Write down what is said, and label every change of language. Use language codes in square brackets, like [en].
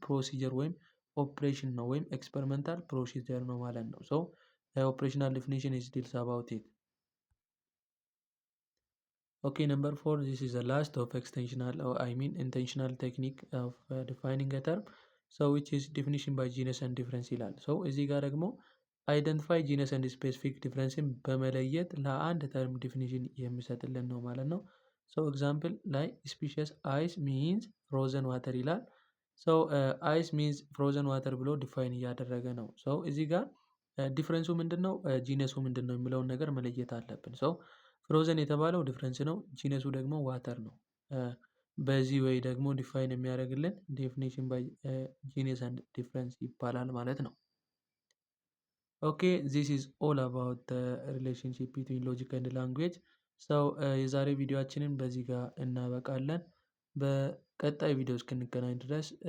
[en] ፕሮሲጀር [am] ወይም ኦፕሬሽን ነው ወይም ኤክስፐሪመንታል ፕሮሲጀር ነው ማለት ነው። [en] ሶ ኦፕሬሽናል ዲፊኒሽን ኢዝ ዲልስ አባውት ኢት። Okay, number 4, this is the last of intentional technique of defining a term. [am] So which is definition by genus and difference ይላል። so እዚህ ጋር ደግሞ identify genus and specific differenceን በመለየት ለአንድ ተርም ዲፊኒሽን የሚሰጥልን ነው ማለት ነው። so example ላይ species ice means frozen water ይላል። [en] so ice means frozen water [am] ብሎ ዲፋይን እያደረገ ነው። so እዚህ ጋር ዲፍረንሱ ምንድነው? ጂነሱ ምንድነው የሚለውን ነገር መለየት አለብን። so ፍሮዘን የተባለው ዲፍረንስ ነው። ጂነሱ ደግሞ ዋተር ነው። በዚህ ወይ ደግሞ ዲፋይን የሚያደርግልን ዴፊኒሽን ባይ ጂነስ ኤንድ ዲፍረንስ ይባላል ማለት ነው። [en] ኦኬ ዚስ ኢዝ ኦል አባውት ሪሌሽንሺፕ ቢትዊን ሎጂክ ኤንድ ላንጉዌጅ። [am] ሰው የዛሬ ቪዲዮአችንን በዚህ ጋር እናበቃለን። በቀጣይ ቪዲዮ እስክንገናኝ ድረስ